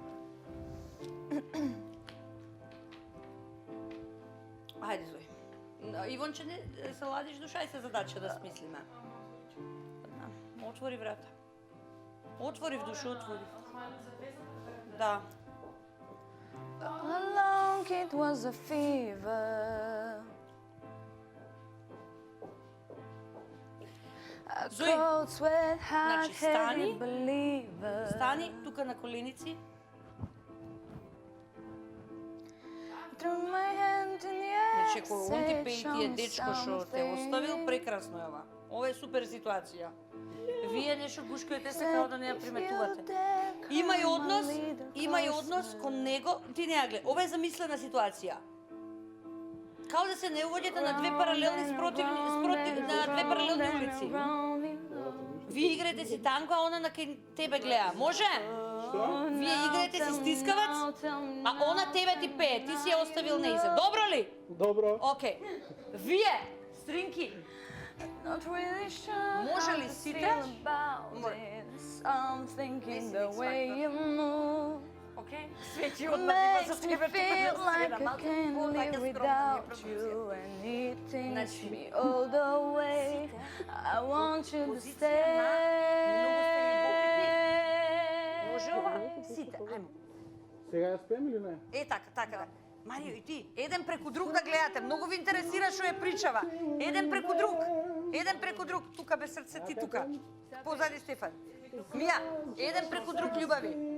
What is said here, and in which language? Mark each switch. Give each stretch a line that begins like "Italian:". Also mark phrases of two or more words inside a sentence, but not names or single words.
Macedonian: Ајде, Зои. Ивонче, не се ладиш душа и се задача да смислиме. Отвори врата. Отвори в душа, отвори. Да.
English: How long it was a fever. A
Macedonian: Зои,
English: cold sweat hot
Macedonian: значи, стани.
English: headed believer.
Macedonian: Стани тука на коленици.
English: Threw my hand in the air.
Macedonian: Значи, ако он ти
English: said,
Macedonian: пее
English: "Show
Macedonian: тие
English: me
Macedonian: дечко што те оставил,
English: something."
Macedonian: прекрасно е ова. Ова е супер ситуација. Вие нешто гушкајте се као да не ја приметувате. Има и однос кон него, ти не ја гледа. Ова е замислена ситуација. Као да се не уоѓате на две паралелни на две паралелни улици. Вие играете си танго, а она на кај тебе гледа. Може? Вие играете си стискавац, а она тебе ти пее. Ти си ја оставил неиза. Добро ли? Добро. Океј. Вие, стринки,
English: Not really sure
Macedonian: Може
English: how
Macedonian: ли
English: to
Macedonian: сите?
English: feel about this. I'm thinking the way you move
Macedonian: океј? Свети одма
English: makes me feel like I can't live without you, and it takes me all the way. I want you to stay.
Macedonian: Може ова? Сите, ајмо. Сега ја спеем или не? Е, така, така да. Марио, и ти, еден преку друг да гледате. Многу ви интересира што ја причава. Еден преку друг. Еден преку друг. Тука без срце, ти тука. Позади Стефан. Мија, еден преку друг, љубави.